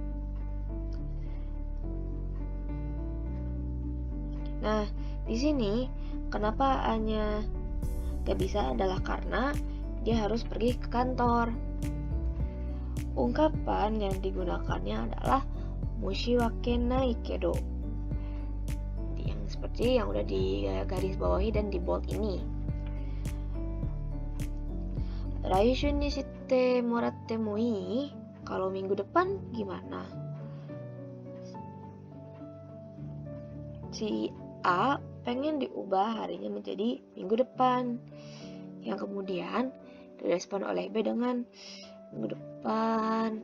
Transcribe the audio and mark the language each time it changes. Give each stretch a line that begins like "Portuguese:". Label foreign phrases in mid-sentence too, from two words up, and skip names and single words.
Indonesian: Nah, di sini kenapa A-nya gak bisa adalah karena dia harus pergi ke kantor. Ungkapan yang digunakannya adalah
Japanese: 申し訳ないけど,
Indonesian: yang seperti yang udah digarisbawahi dan di bold ini.
Japanese: 来週にしてもらってもいい?
Indonesian: Kalau minggu depan gimana? Si A pengen diubah harinya menjadi minggu depan, yang kemudian direspon oleh B dengan minggu depan.